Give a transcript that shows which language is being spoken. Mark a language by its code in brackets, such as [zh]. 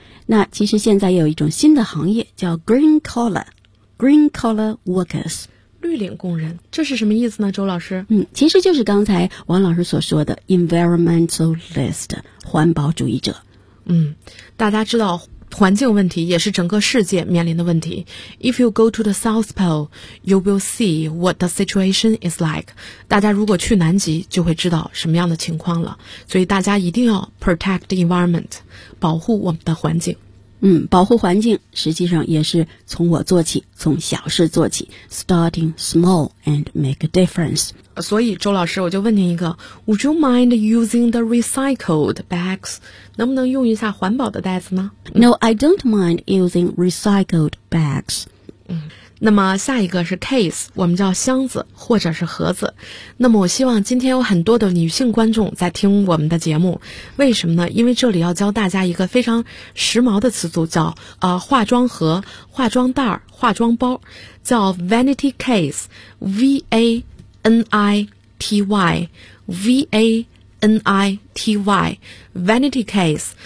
[zh] 那其实现在也有一种新的行业叫 [en] green collar workers， [zh] 绿领工人，这是什么意思呢？周老师，其实就是刚才王老师所说的 environmentalist， 环保主义者。大家知道环境问题也是整个世界面临的问题。 [en] If you go to the South Pole, you will see what the situation is like. [zh] 大家如果去南极就会知道什么样的情况了。所以大家一定要 [en] protect the environment, [zh] 保护我们的环境。保护环境实际上也是从我做起，从小事做起， [en] starting small and make a difference. [zh] 所以周老师，我就问您一个， [en] Would you mind using the recycled bags? [zh] 能不能用一下环保的袋子呢？ [en] No, I don't mind using recycled bags. [zh] 那么下一个是 case， 我们叫箱子或者是盒子。那么我希望今天有很多的女性观众在听我们的节目，为什么呢？因为这里要教大家一个非常时髦的词组，叫化妆盒、化妆袋、化妆包，叫 vanity case， V-A-N-I-T-Y， V-A-N-I-T-Y， vanity case。